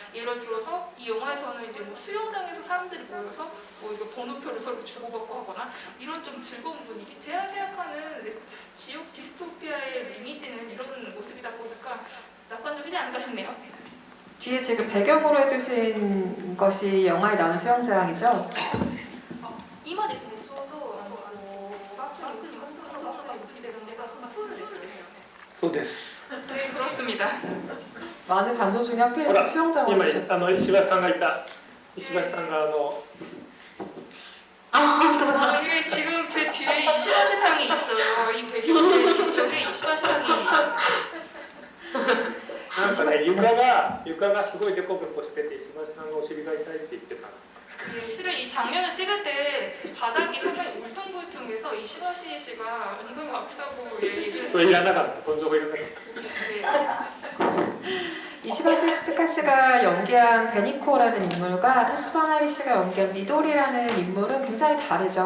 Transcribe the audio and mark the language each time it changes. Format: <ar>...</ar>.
<ko>예를 들어서 이 영화에서는 이제 뭐 수영장에서 사람들이 모여서 뭐 이거 번호표를 서로 주고받고 하거나 이런 좀 즐거운 분위기. 제가 생각하는 지옥 디스토피아의 이미지는 이런 모습이다 보니까 낙관적이지 않을까 싶네요. 뒤에 지금 배경으로 해두신 것이 영화에 나오는 수영장이죠?</ko> <ja>今ですね、ちょうどバックに監督の方が映ってるのがそのプールですよね。そうです。</ja> <ko>네, 그렇습니다. 많은 장소 중에 하필</ko> <ja>ほら、</ja> <ko>수영장을</ko> <ja>今</ja> <ko>해주셨...</ko> <ja>石橋さんがいた。石橋さんが</ja> <ko>이게 지금 제 뒤에 이시바시상이 있어요. 이 배경 제 뒤쪽에 이시바시상이</ko> <ja>なんかね、床がすごいデコボコしてて、石橋さんがお尻が痛いって言ってた。</ja> <ko>예, 실은 이 장면을 찍을 때 바닥이 상당히 울퉁불퉁해서 이시바시 씨가 엉덩이가 아프다고 얘기를</ko> <ja>それいらなかった。本情報いらなかった。</ja> <ko>네. 이시바시 스즈카 씨가 연기한 베니코라는 인물과 타츠바나리 씨가 연기한 미도리라는 인물은 굉장히 다르죠.</ko>